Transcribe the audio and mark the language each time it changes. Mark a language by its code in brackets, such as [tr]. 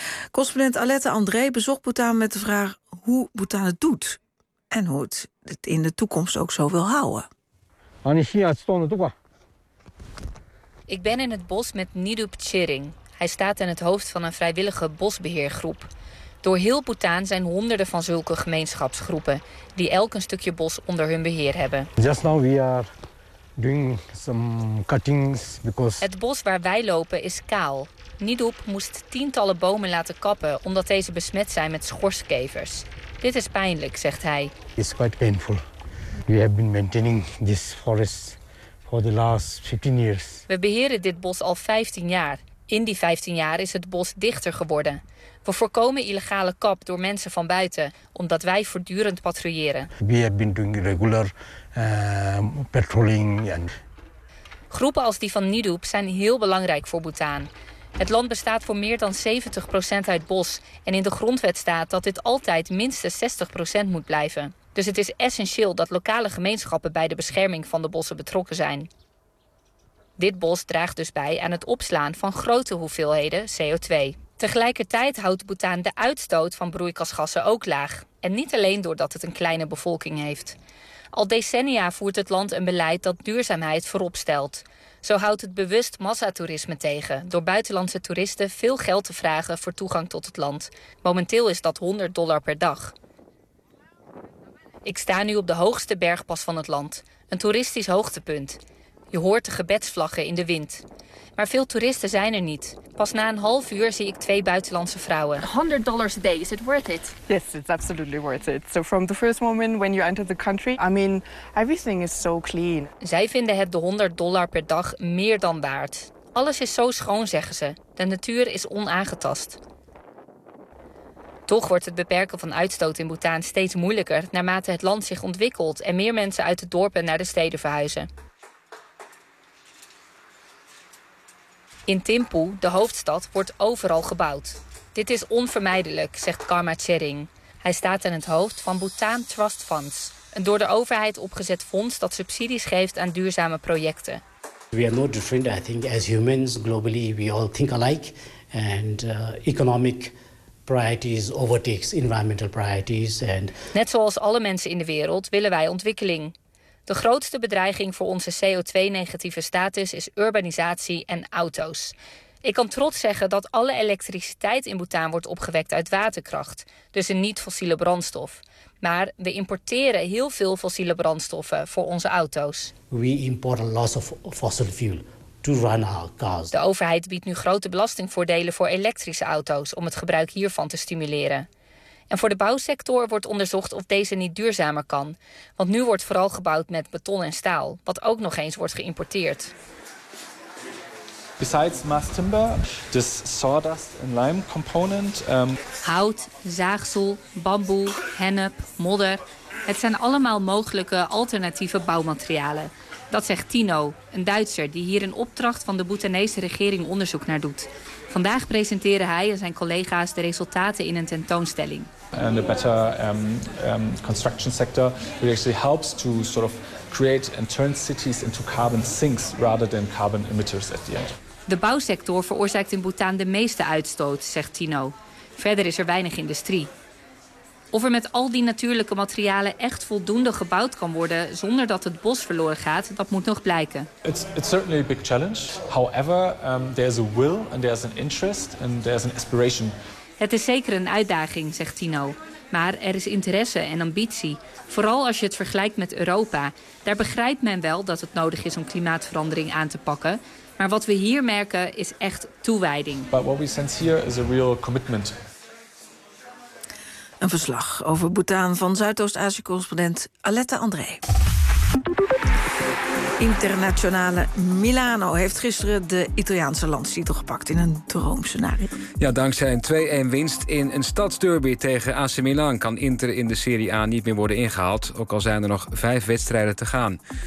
[nl] Correspondent Alette André bezocht Bhutan met de vraag hoe Bhutan het doet en hoe het in de toekomst ook zo wil houden. Ik ben in het bos met Nidup Tsering. Hij staat aan het hoofd van een vrijwillige bosbeheergroep. Door heel Bhutan zijn honderden van zulke gemeenschapsgroepen die elk een stukje bos onder hun beheer hebben. [en] Just now we are doing some cuttings because... [nl] Het bos waar wij lopen is kaal. Nidup moest tientallen bomen laten kappen omdat deze besmet zijn met schorskevers. Dit is pijnlijk, zegt hij. [en] It's quite painful. We have been maintaining this forest for the last 15 years. [nl] We beheren dit bos al 15 jaar. In die 15 jaar is het bos dichter geworden. We voorkomen illegale kap door mensen van buiten, omdat wij voortdurend patrouilleren. [en] We have been doing regular patrolling. And... [nl] Groepen als die van Nidoep zijn heel belangrijk voor Bhutan. Het land bestaat voor meer dan 70% uit bos. En in de grondwet staat dat dit altijd minstens 60% moet blijven. Dus het is essentieel dat lokale gemeenschappen bij de bescherming van de bossen betrokken zijn. Dit bos draagt dus bij aan het opslaan van grote hoeveelheden CO2. Tegelijkertijd houdt Bhutan de uitstoot van broeikasgassen ook laag. En niet alleen doordat het een kleine bevolking heeft. Al decennia voert het land een beleid dat duurzaamheid voorop stelt. Zo houdt het bewust massatoerisme tegen door buitenlandse toeristen veel geld te vragen voor toegang tot het land. Momenteel is dat $100 per dag. Ik sta nu op de hoogste bergpas van het land, een toeristisch hoogtepunt. Je hoort de gebedsvlaggen in de wind. Maar veel toeristen zijn er niet. Pas na een half uur zie ik twee buitenlandse vrouwen. [en] $100 a day, is it worth it? Yes, it's absolutely worth it. So from the first moment when you enter the country, I mean, everything is so clean. [nl] Zij vinden het de $100 per dag meer dan waard. Alles is zo schoon, zeggen ze. De natuur is onaangetast. Toch wordt het beperken van uitstoot in Bhutan steeds moeilijker naarmate het land zich ontwikkelt en meer mensen uit de dorpen naar de steden verhuizen. In Thimphu, de hoofdstad, wordt overal gebouwd. Dit is onvermijdelijk, zegt Karma Tsering. Hij staat aan het hoofd van Bhutan Trust Funds, een door de overheid opgezet fonds dat subsidies geeft aan duurzame projecten. [en] We are no different, I think, as humans globally, we all think alike. And economic priorities overtakes environmental priorities. And... [nl] Net zoals alle mensen in de wereld willen wij ontwikkeling. De grootste bedreiging voor onze CO2-negatieve status is urbanisatie en auto's. Ik kan trots zeggen dat alle elektriciteit in Bhutan wordt opgewekt uit waterkracht, dus een niet-fossiele brandstof. Maar we importeren heel veel fossiele brandstoffen voor onze auto's. [en] We import a lot of fossil fuel to run our cars. [nl] De overheid biedt nu grote belastingvoordelen voor elektrische auto's om het gebruik hiervan te stimuleren. En voor de bouwsector wordt onderzocht of deze niet duurzamer kan. Want nu wordt vooral gebouwd met beton en staal, wat ook nog eens wordt geïmporteerd. [en] Besides mass timber, this sawdust and lime component. [nl] Hout, zaagsel, bamboe, hennep, modder. Het zijn allemaal mogelijke alternatieve bouwmaterialen. Dat zegt Tino, een Duitser die hier in opdracht van de Bhutanese regering onderzoek naar doet. Vandaag presenteren hij en zijn collega's de resultaten in een tentoonstelling. [en] And a better construction sector actually helps to sort of create and turn cities into carbon sinks rather than carbon emitters at the end. [nl] De bouwsector veroorzaakt in Bhutan de meeste uitstoot, zegt Tino. Verder is er weinig industrie. Of er met al die natuurlijke materialen echt voldoende gebouwd kan worden zonder dat het bos verloren gaat, dat moet nog blijken. [en] It's certainly a big challenge. However, there's a will and there's an interest and there's an aspiration. [nl] Het is zeker een uitdaging, zegt Tino. Maar er is interesse en ambitie. Vooral als je het vergelijkt met Europa. Daar begrijpt men wel dat het nodig is om klimaatverandering aan te pakken. Maar wat we hier merken is echt toewijding. [en] But what we sense here is a real commitment. [nl] Een verslag over Bhutan van Zuidoost-Azië-correspondent Aletta André. Internationale Milano heeft gisteren de Italiaanse landstitel gepakt in een droomscenario. Ja, dankzij een 2-1 winst in een stadsderby tegen AC Milan kan Inter in de Serie A niet meer worden ingehaald, ook al zijn er nog 5 wedstrijden te gaan.